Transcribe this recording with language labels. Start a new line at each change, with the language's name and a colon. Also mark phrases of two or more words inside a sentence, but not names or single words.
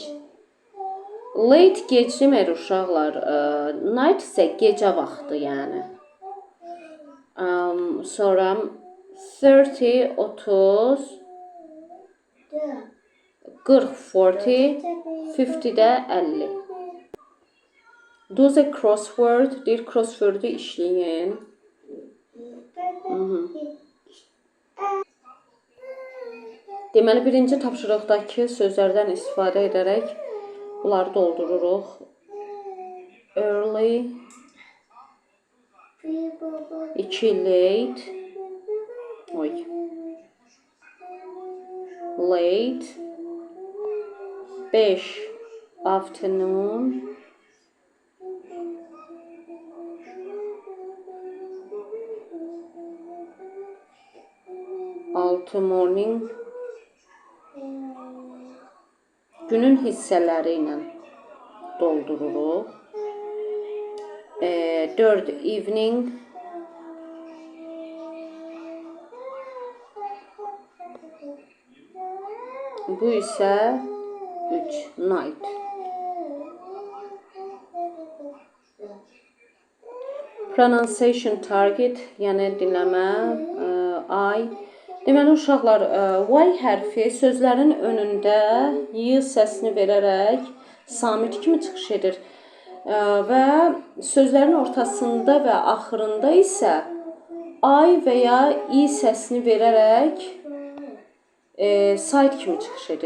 Azerbaijani: Late gec deməkdir uşaqlar. Night isə gecə vaxtı yəni. Sonra 30, 30, 40, 40, 50 də 50.
English: Do the crossword,
Azerbaijani: deyir crossword-u işləyin. Deməli, birinci tapşırıqdakı sözlərdən istifadə edərək bunları doldururuq.
English: Early, 2 late, late, 5 afternoon, 6 morning.
Azerbaijani: Günün hissələri ilə doldururuq. 4 evening, 3 bu isə 3 night.
English: Pronunciation target,
Azerbaijani: yəni dinləmə, I. Deməli uşaqlar, Y hərfi sözlərin önündə Y səsini verərək samit kimi çıxış edir. Və sözlərin ortasında və axırında isə I və ya I səsini verərək sait kimi çıxış edir.